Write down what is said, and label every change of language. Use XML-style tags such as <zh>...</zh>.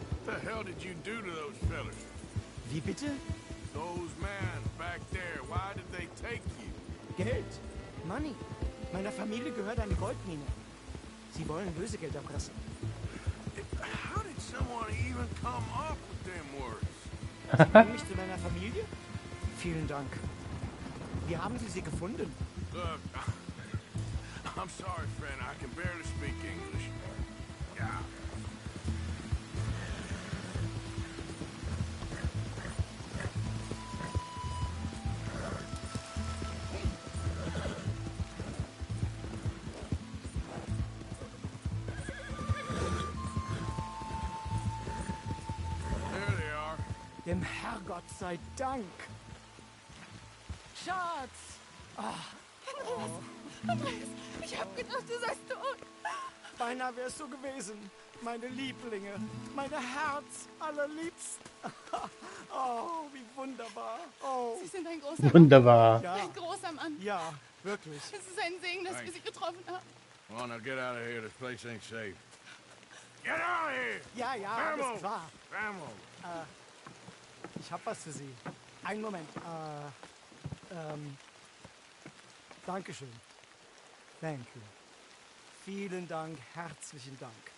<en>What the hell did you do to those fellas?</en> <de>Wie bitte?</de> <en>Those men back there, why did they take you?</en> <de>Geld.</de> <en>Money.</en> <de>Meiner Familie gehört eine Goldmine. Sie wollen Lösegeld erpressen.</de> <en>How did someone even come up with them words?</en> <de>Sie bringen mich zu meiner Familie? Vielen Dank. Wie haben Sie sie gefunden?</de> <en>Look, I'm sorry, friend. I can barely speak English. Yeah. There they are.</en> <de>Dem Herrgott sei Dank. Schatz! Andreas, ich hab gedacht, du seist tot. Beinahe wär's so gewesen. Meine Lieblinge, meine Herz allerliebsten. Oh, wie wunderbar. Oh, Sie sind ein großer Mann. Wunderbar. ja, Ein großer Mann. ja, wirklich. Es ist ein Segen, dass wir Sie getroffen haben.</de> <en>Come on, now get out of here. This place ain't safe. Get out of here!</en> <de>Ja, ja,</de> <es>Vamos!</es> <de>alles klar.</de> <es>Vamos!</es> <de>Ich hab was für Sie. Einen Moment. Dankeschön.</de> <en>Thank you.</en> <de>Vielen Dank, herzlichen Dank.</de>